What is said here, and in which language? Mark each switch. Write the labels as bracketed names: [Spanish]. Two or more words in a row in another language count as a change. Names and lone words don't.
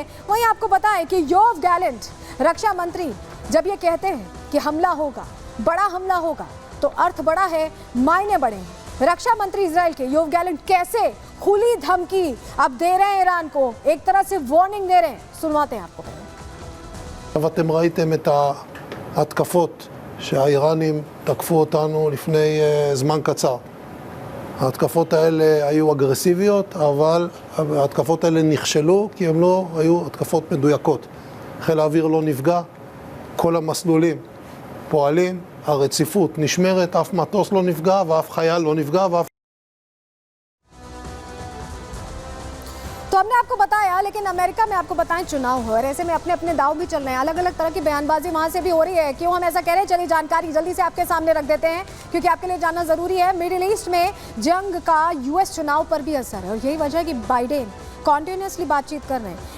[Hindi] वहीं आपको बताएं कि योव गैलेंट रक्षा मंत्री जब ये कहते हैं कि हमला होगा, बड़ा हमला होगा, तो अर्थ बड़ा है, मायने बड़े हैं। रक्षा मंत्री इजराइल के योव गैलेंट कैसे खुली धमकी अब दे रहे हैं ईरान को, एक तरह से वार्निंग दे रहे हैं, सुनवाते हैं आपको। [Hebrew] אתם ראיתם את ההתקפות שהאיראנים תקפו אותנו לפני זמן קצר. ההתקפות האלה היו אגרסיביות, אבל ההתקפות האלה נכשלו כי הן לא היו התקפות מדויקות. חיל האוויר לא נפגע, כל המסלולים פועלים, הרציפות נשמרת, אף מטוס לא נפגע ואף חייל לא נפגע ואף... [Hindi] तो हमने आपको बताया, लेकिन अमेरिका में आपको बताएं चुनाव हो, और ऐसे में अपने अपने दाव भी चल रहे हैं, अलग अलग तरह की बयानबाजी वहां से भी हो रही है। क्यों हम ऐसा कह रहे हैं, चलिए जानकारी जल्दी से आपके सामने रख देते हैं, क्योंकि आपके लिए जानना जरूरी है। मिडिल ईस्ट में जंग का यूएस चुनाव पर भी असर है, और यही वजह है कि बाइडेन कॉन्टिन्यूसली बातचीत कर रहे हैं।